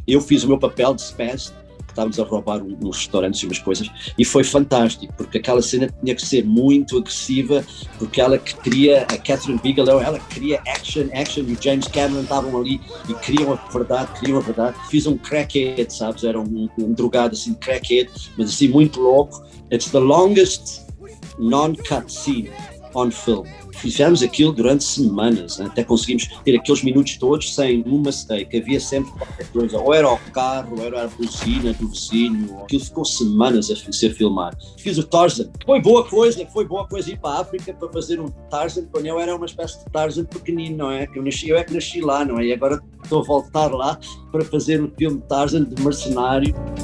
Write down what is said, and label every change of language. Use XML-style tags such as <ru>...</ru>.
<pt>Eu fiz o meu papel de Spence, que estávamos a roubar uns restaurantes e umas coisas, e foi fantástico, porque aquela cena tinha que ser muito agressiva, porque ela que queria, a Catherine Bigelow, ela queria action, action, e o James Cameron estavam ali e queriam a verdade. Fiz um crackhead, sabes, era um drogado assim, crackhead, mas assim, muito louco.</pt> <en>It's the longest non-cut scene on film.</en> <pt>Fizemos aquilo durante semanas, né? Até conseguimos ter aqueles minutos todos sem um mistake. Havia sempre qualquer coisa, ou era o carro, ou era a buzina do vizinho. Aquilo ficou semanas a ser filmado. Fiz o Tarzan. Foi boa coisa ir para a África para fazer um Tarzan. Eu era uma espécie de Tarzan pequenino, não é? Eu é que nasci lá, não é? E agora estou a voltar lá para fazer um filme Tarzan de mercenário.</pt>